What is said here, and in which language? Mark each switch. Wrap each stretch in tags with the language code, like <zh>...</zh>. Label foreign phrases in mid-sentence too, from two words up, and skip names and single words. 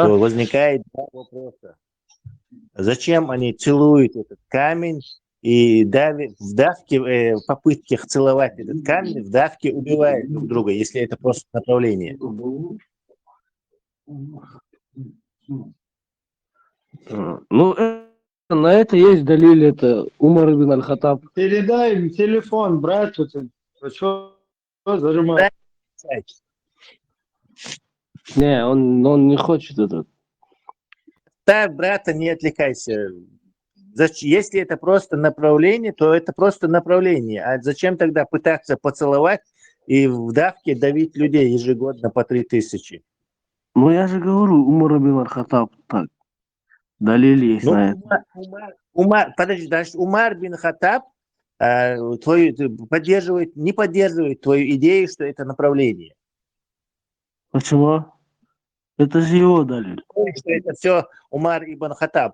<ru>то возникает два вопроса. Зачем они целуют этот камень и в давке, в попытках целовать этот камень, в давке убивают друг друга, если это просто направление? Ну, на это есть далиль, это Умар ибн аль-Хаттаб. Передай им телефон брату. Ты что зажимаешь? Не, он не хочет это. Так, брата, не отвлекайся. Если это просто направление, то это просто направление. А зачем тогда пытаться поцеловать и в давке давить людей ежегодно по 3000? Ну, я же говорю, Умар ибн аль-Хаттаб, так, далиль есть Ну, на это. подожди, значит, Умар бин Хаттаб поддерживает, не поддерживает твою идею, что это направление. Почему? Это же его далиль. Что это все Умар ибн Хаттаб.</ru>